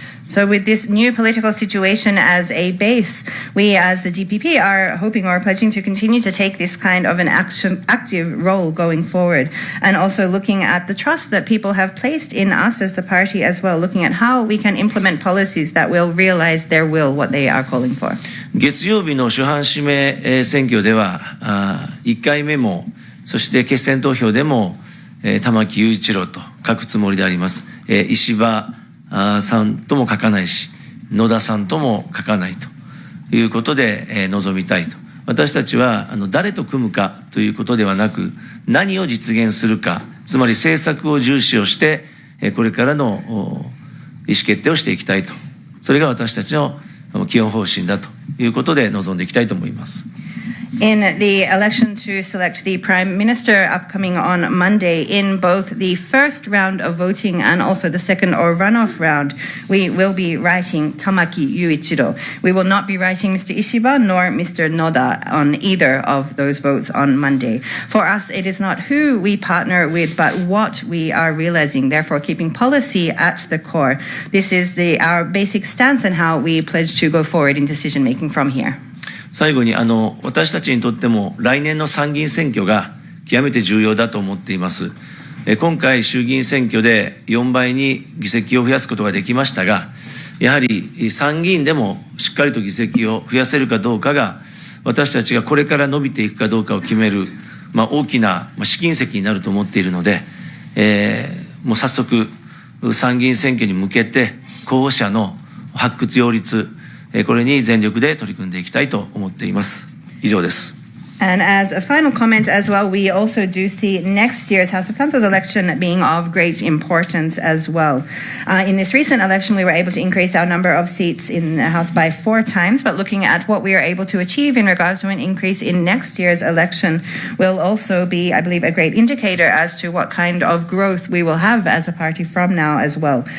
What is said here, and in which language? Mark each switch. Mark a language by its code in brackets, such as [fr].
[en] So with this new political situation as a base, we as the DPP are hoping or pledging to continue to take this kind of an active role going forward, and also looking at the trust that people have placed in us as the party as well, looking at how we can implement policies that will realize their will, what they are calling for. [ja] 月曜日の主犯指名選挙では1回目もそして決選投票でも玉木雄一郎と書くつもりであります。石破さんとも書かないし、野田さんとも書かないということで臨みたいと。私たちは誰と組むかということではなく、何を実現するか、つまり政策を重視をして、これからの意思決定をしていきたいと。それが私たちの基本方針だということで臨んでいきたいと思います。 [en] In the election to select the Prime Minister upcoming on Monday, in both the first round of voting and also the second or runoff round, we will be writing Tamaki Yuichiro. We will not be writing Mr. Ishiba nor Mr. Noda on either of those votes on Monday. For us, it is not who we partner with, but what we are realizing, therefore keeping policy at the core. This is our basic stance and how we pledge to go forward in decision making from here. [ja] 最後に私たちにとっても来年の参議院選挙が極めて重要だと思っています。今回衆議院選挙で4倍に議席を増やすことができましたが、やはり参議院でもしっかりと議席を増やせるかどうかが私たちがこれから伸びていくかどうかを決める、大きな試金石になると思っているので、もう早速参議院選挙に向けて候補者の発掘擁立、これに全力で取り組んでいきたいと思っています。以上です。 [en] And as a final comment as well, we also do see next year's House of Councils election being of great importance as well. In this recent election, we were able to increase our number of seats in the House by 4 times, but looking at what we are able to achieve in regards to an increase in next year's election will also be, I believe, a great indicator as to what kind of growth we will have as a party from now as well.